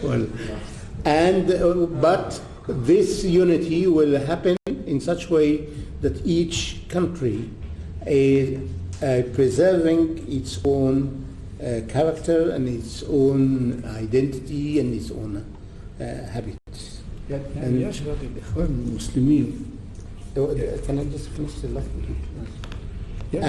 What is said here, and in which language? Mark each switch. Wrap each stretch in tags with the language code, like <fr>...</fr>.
<en>Well, and but this unity will happen in such way that each country is preserving its own character and its own identity and its own habits.</en> <ar>يعني يشغل الإخوان المسلمين.</ar> <en>Can I just finish the last one?</en>